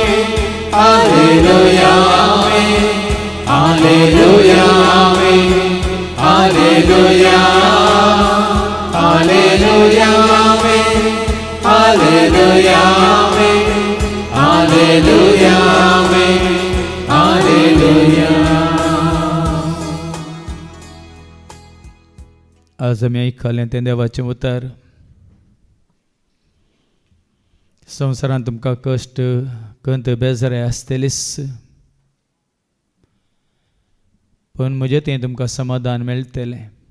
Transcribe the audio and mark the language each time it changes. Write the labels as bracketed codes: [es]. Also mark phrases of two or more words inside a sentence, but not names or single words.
[en] Alleluia, amen. Alleluia, amen. Alleluia, Alleluia, amen. Alleluia, amen. Alleluia, amen. Alleluia. [mr] आज आम्ही ऐकले ते देवाचे उतर. [kok] संवसारांत तुमकां कश्ट कंत बेजारे आसतलीच, पण म्हजे थंय तुमकां समाधान मेळटलें.